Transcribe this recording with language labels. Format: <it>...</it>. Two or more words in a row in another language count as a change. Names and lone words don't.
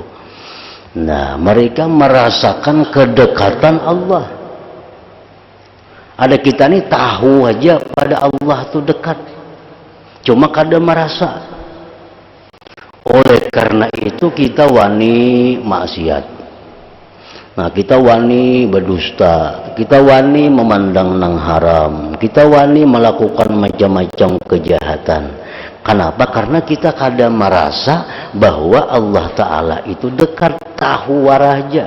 <id>Nah, mereka merasakan kedekatan Allah. Ada kita nih tahu aja pada Allah itu dekat, cuma kadang merasa. Oleh karena itu kita wani maksiat. Nah, kita wani berdusta, kita wani memandang nang haram, kita wani melakukan macam-macam kejahatan. Kenapa? Karena kita kadang merasa bahwa Allah Ta'ala itu dekat,</id> <bjn>tahu waraja.</bjn>